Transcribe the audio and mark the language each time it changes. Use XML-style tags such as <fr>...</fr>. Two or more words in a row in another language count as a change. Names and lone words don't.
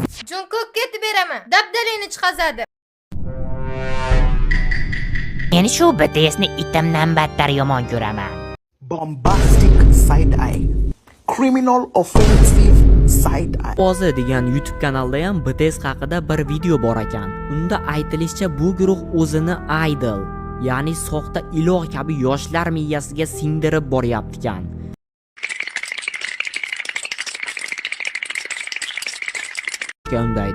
<uz>Jungkook ketib beraman. Dabdalingni chiqazadi. Men shu BTSni itimdan battar yomon ko'raman.</uz> <en>Bombastic side eye. Criminal offensive side eye.</en> <uz>Ozi degan YouTube kanalda ham BTS haqida bir video bor ekan. Unda aytilishicha bu guruh o'zini idol, ya'ni soxta iloh kabi yoshlar miyasiga singdirib boryapti ekan. Undaydi.</uz>